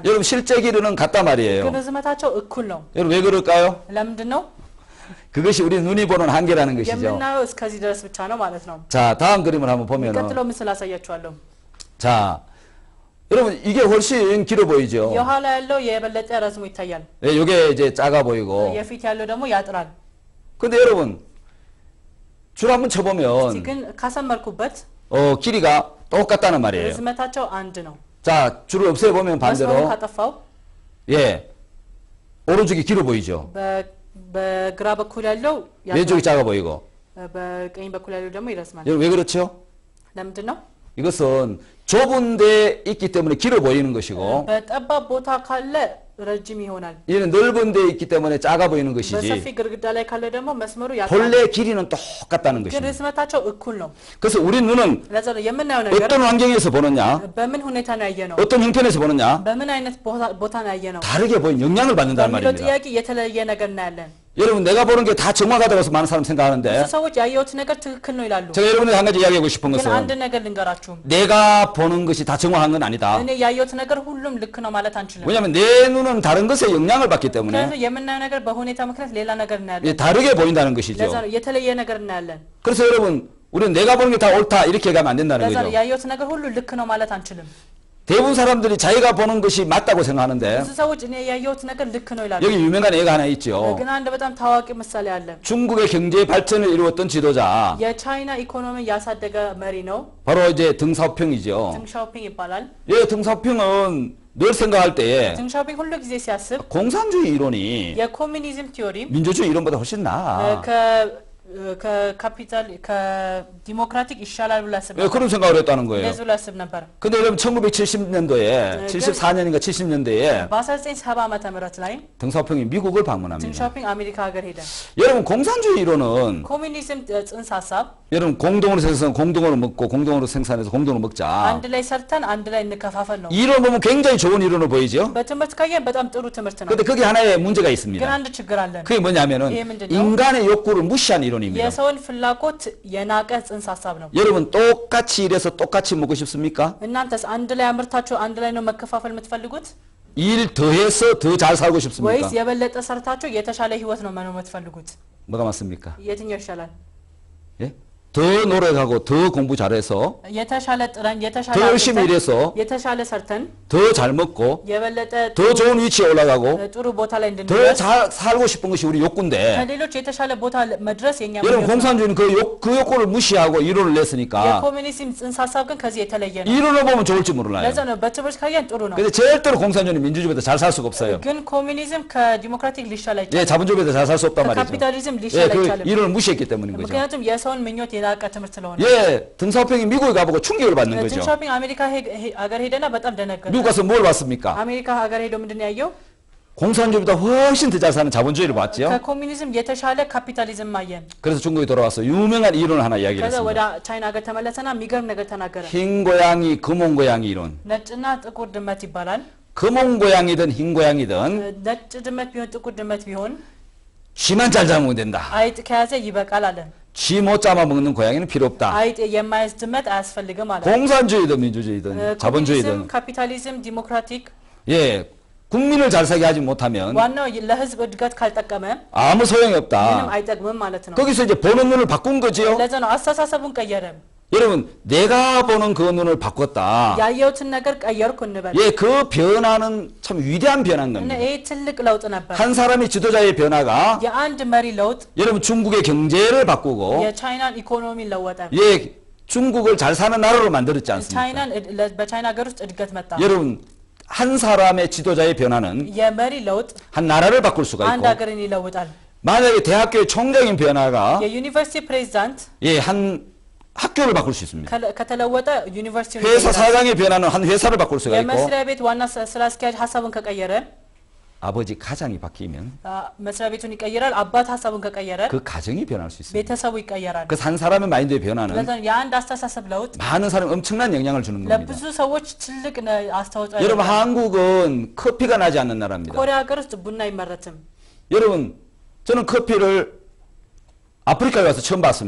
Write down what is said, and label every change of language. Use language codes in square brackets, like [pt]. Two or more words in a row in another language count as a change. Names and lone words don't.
[ko] 여러분 실제 길이는 같단 말이에요. [am] ግን ርዝመታቸው እኩል ነው [ko] 여러분 왜 그럴까요? [am] ለምንድን ነው [ko] 그것이 우리 눈이 보는 한계라는 것이죠. [am] የምናየው እስከዚህ ድረስ ብቻ ነው ማለት ነው [ko] 자, 다음 그림을 한번 보면은 [am] ቀጥሎ ምስል አሳያችኋለሁ [ko] 자, 여러분 이게 훨씬 길어 보이죠. [am] የኋላ ያለው የበለጠ ረዝሞ ይታያል [ko] 예, 요게 이제 작아 보이고. [am] የፊት ያለው ደግሞ ያጥራል [ko] 근데 여러분 줄 한번 [am] እስቲ [ko] 쳐보면 [am] ግን ካሰመርኩበት [ko] 길이가 똑같다는 말이에요. [am] ርዝመታቸው አንድ ነው [ko] 자, 줄을 없애보면 [am] መስመሩን [ko] 반대로 [am] ካጠፋው [ko] 예, 오른쪽이 길어 보이죠. [am] በግራ በኩል ያለው [ko] 왼쪽이 작아 보이고. [am] በቀኝ በኩል ያለው ደግሞ ይረዝማል [ko] 여러분 왜 그렇죠? [am] ለምንድን ነው [ko] 이것은 좁은 데 있기 때문에 길어 보이는 것이고 [am] በጠባብ ቦታ ካለ ረጅም ይሆናል [ko] 얘는 넓은 데 있기 때문에 작아 보이는 [am] በሰፊ [ko] 것이지 [am] ግድግዳ ላይ ካለ ደግሞ መስመሩ ያጥራል [ko] 본래 길이는 똑같다는 [am] ግን [ko] 것입니다. [am] ርዝመታቸው እኩል ነው [ko] 그래서 우리 눈은 [am] ለዛ ነው የምናየው ነገር [ko] 어떤 환경에서 보느냐 [am] በምን ሁኔታ ነው ያየነው [ko] 어떤 형편에서 보느냐 [am] በምን አይነት ቦታ ነው ያየነው [ko] 다르게 보인 영향을 받는다는 [am] በሚለው [ko] 말입니다. [am] ጥያቄ የተለየ ነገር እናያለን [ko] 여러분 내가 보는 게 다 정확하다고 해서 많은 사람 생각하는데 [am] ብዙ ሰዎች ያየሁት ነገር ትክክል ነው ይላሉ [ko] 제가 여러분에게 한 가지 이야기하고 싶은 [am] ግን አንድ [ko] 것은 [am] ነገር ልንገራችሁ [ko] 내가 보는 것이 다 정확한 건 아니다. [am] እኔ ያየሁት ነገር ሁሉም ልክ ነው ማለት አንችልም [ko] 왜냐하면 내 눈은 다른 것에 영향을 받기 때문에 [am] ምክንያቱም የምናየው ነገር በሁኔታ ምክንያት ሌላ ነገር እናያለን [ko] 다르게 보인다는 것이죠. [am] ለዛ ነው የተለየ ነገር እናያለን [ko] 그래서 여러분 우리는 내가 보는 게 다 옳다 이렇게 가면 안 된다는 [am] ለዛ ነው [ko] 거죠. [am] ያየሁት ነገር ሁሉ ልክ ነው ማለት አንችልም [ko] 대부분 사람들이 자기가 보는 것이 맞다고 생각하는데 [am] ብዙ ሰዎች እኔ ያየሁት ነገር ልክ ነው ይላሉ [ko] 여기 유명한 애가 하나 있죠. [am] ግን አንድ በጣም ታዋቂ ምሳሌ አለ [ko] 중국의 경제 발전을 이루었던 지도자 [am] የቻይና ኢኮኖሚ ያሳደገ መሪ ነው [ko] 바로 이제 등사오핑이죠. [am] 딩ሻ오ፒንግ ይባላል [ko] 예, 등사오핑은 늘 생각할 때에 [am] 딩ሻ오ፒንግ ሁሉ ጊዜ ሲያስብ [ko] 공산주의 이론이 [am] የኮሚኒዝም ቲዮሪ [ko] 민주주의 이론보다 훨씬 나아. [am] ከካፒታል ከዲሞክራቲክ ይሻላል ብሎ ያስብ [ko] 예, 그런 생각을 했다는 거예요. [am] እንደዚህ ብሎ ያስብ ነበር [ko] 근데 여러분 1970년도에 74년인가 70년대에 [am] በ1970 ዓመተ ምህረት ላይ [ko] 등사오핑이 미국을 방문합니다. [am] 딩ሻ오ፒንግ አሜሪካ ሀገር ሄደ [ko] 여러분 공산주의 이론은 [am] ኮሚኒዝም ጽንሰ ሀሳብ [ko] 여러분 공동으로 생산해서 공동으로 먹고 공동으로 생산해서 공동으로 먹자. [am] አንድ ላይ ሰርተን አንድ ላይ እንከፋፈል ነው [ko] 이론 보면 굉장히 좋은 이론을 보이죠. [am] በትምህርት ካየን በጣም ጥሩ ትምህርት ነው [ko] 근데 거기 하나의 문제가 [am] ግን [ko] 있습니다. [am] አንድ ችግር አለን [ko] 그게 뭐냐면은 이게 문제죠? 인간의 욕구를 무시한 이론입니다. [am] የሰውን ፍላጎት የናቀ ጽንሰ ሀሳብ ነው [ko] 여러분 똑같이 일해서 똑같이 먹고 싶습니까? [am] እናንተስ አንድ ላይ አምርታችሁ አንድ ላይ ነው መከፋፈል የምትፈልጉት [ko] 일 더해서 더 잘 살고 싶습니까? [am] ወይስ የበለጠ ሰርታችሁ የተሻለ ህይወት ነው መኖር የምትፈልጉት [ko] 뭐가 맞습니까? [am] የትኛው ይሻላል [ko] 예? 더 더 노력하고 더 공부 잘해서 [am] የተሻለ ጥረን የተሻለ [ko] 더 열심히 [am] አጥንተን፣ [ko] 일해서 [am] የተሻለ ሰርተን [ko] 더 잘 먹고 [am] የበለጠ [ko] 더 좋은 위치에 올라가고 [am] ጥሩ ቦታ ላይ [ko] 더 [am] እንድንደርስ [ko] 잘 살고 싶은 것이 우리 욕구인데 [am] ከሌሎች የተሻለ ቦታ መድረስ የኛ [ko] 여러분 [am] ምኞት ነው። [ko] 공산주의는 그 욕구를 무시하고 이론을 냈으니까 [am] የኮሚኒዝም ጽንሰ ሀሳብ ግን ከዚህ የተለየ ነው። [ko] 이론을 보면 좋을지 몰라요. [am] ለዛ ነው በትምህርት ካየን ጥሩ ነው። [ko] 근데 절대로 공산주의는 민주주의보다 잘 살 수가 없어요. [am] ግን ኮሚኒዝም ከዲሞክራቲክ ሊሻል [ko] 예, [am] አይቻልም። [ko] 자본주의보다 잘 살 수 없단 말이죠. [am] ከካፒታሊዝም [ko] 예, [am] ሊሻል [ko] 그 [am] አይቻልም። [ko] 이론을 무시했기 때문인 거죠. [am] ምክንያቱም የሰውን ምኞት የናቀ ትምህርት ስለሆነ። [ko] 예, 등사오평이 미국에 가보고 충격을 받는 거죠. [am] ሾፒንግ አሜሪካ ሀገር ሄደና በጣም ደነገጠ። [ko] 미국 가서 뭘 봤습니까? [am] አሜሪካ ሀገር ሄዶ ምንድን ነው ያየው? [ko] 공산주의보다 훨씬 더 잘 사는 자본주의를 봤죠. [am] ከኮሚኒዝም የተሻለ ካፒታሊዝም አየን። [ko] 그래서 중국에 돌아와서 유명한 이론을 하나 이야기를 [am] ከዛ ወደ [ko] 했습니다. [am] ቻይና ሀገር ተመለሰና የሚገርም ነገር ተናገረ። [ko] 흰 고양이, 금온 고양이 이론. [am] ነጭና ጥቁር ድመት ይባላል። [ko] 금온 고양이든 흰 고양이든 [am] ነጭ ድመት ቢሆን ጥቁር ድመት ቢሆን [ko] 쥐만 잘 잡으면 된다. [am] አይጥ ከያዘ ይበቃል አለ። [ko] 쥐 못 잡아먹는 고양이는 필요 없다. [am] አይጥ የማያዝ ድመት አያስፈልግም አለ። [ko] 공산주의든 민주주의든 자본주의든 [am] ኮሚኒዝም፣ ካፒታሊዝም፣ ዲሞክራቲክ [ko] 예, 국민을 잘 살게 하지 못하면 [am] ዋናው ለህዝብ እድገት ካልጠቀመ [ko] 아무 소용이 [am] ምንም [ko] 없다. [am] አይጠቅምም ማለት ነው። [ko] 거기서 이제 보는 눈을 바꾼 거지요. [am] ለዛ ነው አስተሳሰቡን ቀየረ። [ko] 여러분, 내가 보는 그 눈을 바꿨다. [am] ያየሁትን ነገር ቀየርኩ እንበል [ko] 예, 그 변화는 참 위대한 변화인 [am] እና [ko] 겁니다. [am] ይሄ ትልቅ ለውጥ ነበር። [ko] 한 사람의 지도자의 변화가 [am] የአንድ መሪ ለውጥ [ko] 여러분 중국의 경제를 바꾸고 [am] የቻይናን ኢኮኖሚ ለወጠ። [ko] 예, 중국을 잘 사는 나라로 만들었지 않습니까? [am] ቻይናን በቻይና ሀገር ውስጥ እድገት መጣ። [ko] 여러분, 한 사람의 지도자의 변화는 [am] የመሪ ለውጥ [ko] 한 나라를 바꿀 수가 [am] አንድ [ko] 있고 [am] ሀገርን ይለውጣል። [ko] 만약에 대학교의 총장인 변화가 [am] የዩኒቨርሲቲ ፕሬዚዳንት [ko] 예, 한 학교를 바꿀 수 있습니다. [am] ከተለወጠ ዩኒቨርሲቲውን [ko] 회사 [am] ይቀይራል። [ko] 사장의 변화는 한 회사를 바꿀 수가 있고 [am] የመስሪያ ቤት ዋና ስራ አስኪያጅ ሀሳቡን ከቀየረ [ko] 아버지 가장이 바뀌면 [am] መስሪያ ቤቱን ይቀይራል። አባት ሀሳቡን ከቀየረ [ko] 그 가정이 변할 수 있습니다. [am] ቤተሰቡ ይቀየራል። [ko] 그 한 사람의 마인드의 변화는 [am] ስለዚህ የአንድ አስተሳሰብ ለውጥ [ko] 많은 사람에 엄청난 영향을 주는 겁니다. [am] ለብዙ ሰዎች ትልቅ አስተዋጽኦ [ko] 여러분 [am] ያደርጋል። [ko] 한국은 커피가 나지 않는 나라입니다. [am] ኮሪያ ሀገር ውስጥ ቡና አይመረትም። [ko] 여러분 저는 커피를 아프리카에 와서 처음 봤습니다.